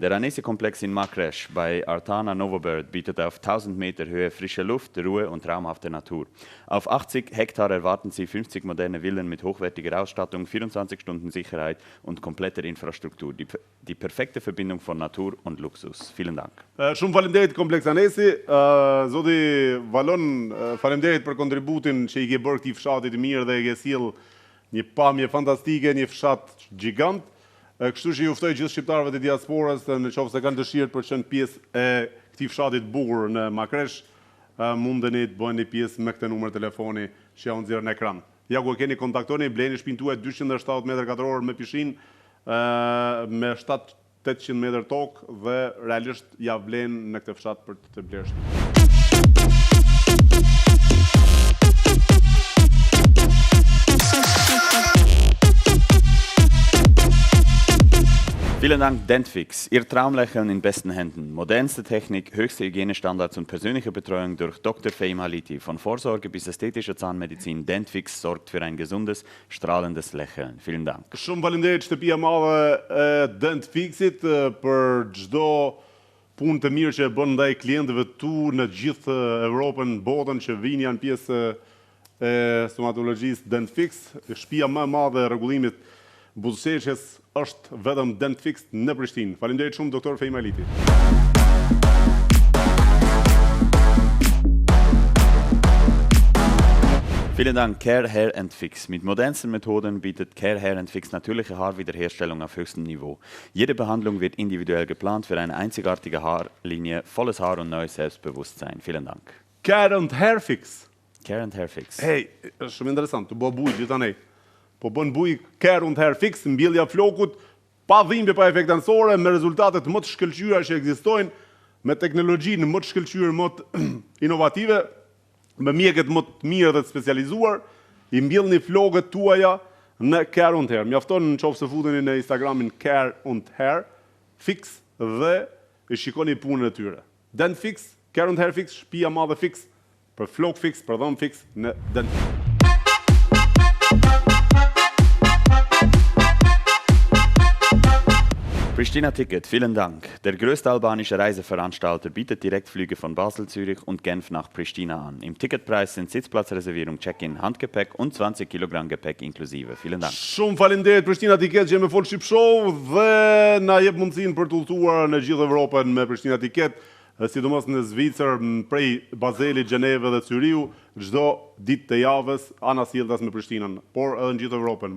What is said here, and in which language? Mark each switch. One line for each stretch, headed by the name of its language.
German: Der Anesi-Komplex in Makresch bei Artana Novobird bietet auf 1000 Meter Höhe frische Luft, Ruhe und traumhafte Natur. Auf 80 Hektar erwarten Sie 50 moderne Villen mit hochwertiger Ausstattung, 24 Stunden Sicherheit und kompletter Infrastruktur. Die perfekte Verbindung von Natur und Luxus. Vielen Dank.
Albanian: Shumë faleminderit Kompleks Anesi. Zoti Valon, faleminderit për kontributin që i ke bërë këtij fshatit i mirë dhe i ke sjell një pamje fantastike, një fshat gjigant. Kështu që ju ftoj gjithë shqiptarëve të diasporës, në qoftë se kanë dëshirë për të qenë pjesë e këtij fshatit bukur në Makresh, mundeni të bëheni pjesë me këtë numër telefoni që ja u nxjerr në ekran. Ja ku e keni, kontaktoni, bleni shtëpinë tuaj 270 metër katror me pishinë, me 700-800 metër tokë dhe realisht ja vlen në këtë fshat për të blerë shtëpi.
German: Vielen Vielen Dank, Dentfix. Ihr Traumlächeln in besten Händen. Modernste Technik, höchste Hygienestandards und persönliche Betreuung durch Dr. Fame Haliti. Von Vorsorge bis ästhetischer Zahnmedizin, Dentfix sorgt für ein gesundes, strahlendes Lächeln. Vielen Dank.
Albanian: Shumë faleminderit shtëpia madhe Dentfixit për çdo punë të mirë që e bën ndaj klientëve tu në gjithë Evropën, botën që vinë janë pjesë e stomatologjisë Dentfix. Shtëpia më e madhe e rregullimit buzëqeshjes është vetëm Dentfix në Prishtinë. Faleminderit shumë doktor Fame Haliti.
German: Vielen Dank, Care Hair Fix. Mit modernsten Methoden bietet Care Hair Fix natürliche Haarwiederherstellung auf höchstem Niveau. Jede Behandlung wird individuell geplant für eine einzigartige Haarlinie, volles Haar und neues Selbstbewusstsein. Vielen Dank. Care Hair Fix. Care Hair Fix.
Albanian: Hey, është shumë interesant, të bë bujë gjithanej. Po bën bujë Care Hair Fix, mbjellja flokut, pa dhimbje, pa efekte anësore, me rezultatet më të shkëlqyera që ekzistojnë, me teknologjinë më të shkëlqyer, më të inovative, me mjekët më të mirë dhe të specializuar, I mbjellni flokët tuaja në Care Hair. Mjafton nëse futeni në Instagramin Care Hair Fix dhe I shikoni punën e tyre. Dentfix, Care Hair Fix, shtëpia madhe Fix, për flok Fix, për dhëm Fix në Dentfix.
German: Pristina Ticket, vielen Dank. Der größte albanische Reiseveranstalter bietet Direktflüge von Basel, Zürich und Genf nach Pristina an. Im Ticketpreis sind Sitzplatzreservierung, Check-in, Handgepäck und 20 Kilogramm Gepäck inklusive. Vielen Dank.
Albanian: Shumë faleminderit Pristina Ticket që më fol Shqip Show dhe na jep mundësinë për të udhëtuar në gjithë Evropën me Pristina Ticket, sidomos në Zvicër, prej Bazelit, Gjeneve dhe Cyriu, çdo ditë të javës ana sjelltas me Prishtinën, por edhe në gjithë Evropën.